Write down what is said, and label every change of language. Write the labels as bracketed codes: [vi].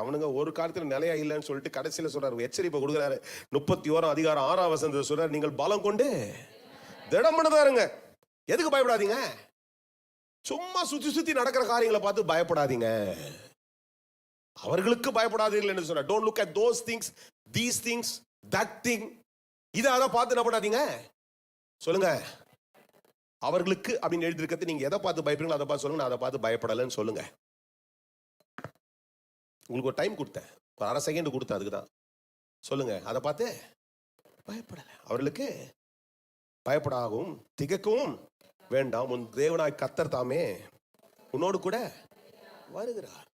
[ta] அவனுங்க ஒரு காரியத்துல நிலையா இல்லைன்னு சொல்லிட்டு கடைசியில சொல்றாரு, எச்சரிப்பை கொடுக்குறாரு. 31 அதிகாரம் 6ஆம் வசனத்துல சொல்றாரு, நீங்கள் பலம் கொண்டு திடமனதா இருங்க. எதுக்கு பயப்படாதீங்க? சும்மா சுத்தி நடக்கிற காரியங்களை பார்த்து பயப்படாதீங்க. அவர்களுக்கு பயப்படாதீர்கள் என்று சொல்ற. [en] Don't look at those things, these things, that thing. [ta] இதை அதை பார்த்து என்ன பண்ணாதீங்க. சொல்லுங்க, அவர்களுக்கு அப்படின்னு எழுதியிருக்கிறது. நீங்க எதை பார்த்து பயப்படுறீங்களோ அதை பார்த்து சொல்லுங்க. நான் அதை பார்த்து பயப்படலைன்னு சொல்லுங்க. உங்களுக்கு ஒரு டைம் கொடுத்தேன், ஒரு அரை செகண்ட் கொடுத்தேன், அதுக்கு தான். சொல்லுங்க, அதை பார்த்து பயப்படலை. அவர்களுக்கு பயப்படாகவும் திகைக்கவும் வேண்டாம், உன் தேவனாய் கர்த்தர் தாமே உன்னோடு கூட வருகிறார்.